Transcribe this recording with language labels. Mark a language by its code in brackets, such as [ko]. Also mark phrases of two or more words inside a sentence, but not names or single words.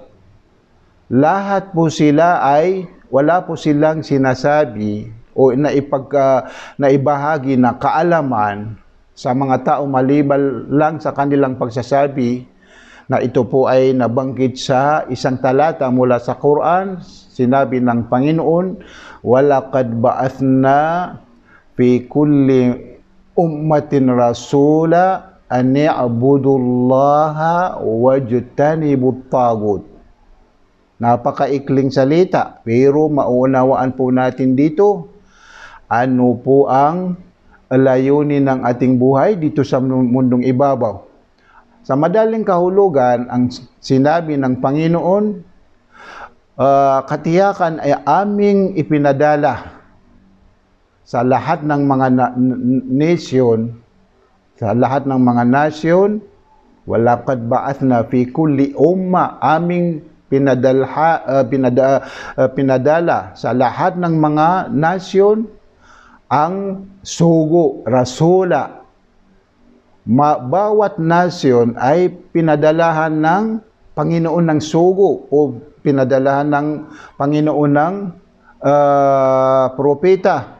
[tl] Lahat po sila ay wala po silang sinasabi o naibahagi na kaalaman sa mga tao maliban lang sa kanilang pagsasabi na ito po ay nabanggit sa isang talata mula sa Quran. Sinabi ng Panginoon, [ar] وَلَقَدْ بَعَثْنَا فِي كُلِّ أُمَّةٍ رَسُولًا أَنْ يَعْبُدُوا اللَّهَ وَاجْتَنِبُوا الطَّاغُوتَ. [tl] Napakaikling salita, pero maunawaan po natin dito ano po ang layunin ng ating buhay dito sa mundong ibabaw. Sa madaling kahulugan, ang sinabi ng Panginoon, katiyakan ay aming ipinadala sa lahat ng mga nasyon, [ar] ولقد بعثنا في كل أمة, [tl] aming pinadala sa lahat ng mga nasyon ang sugo, rasula. Bawat nasyon ay pinadalahan ng Panginoon ng sugo o pinadalahan ng Panginoon ng propeta.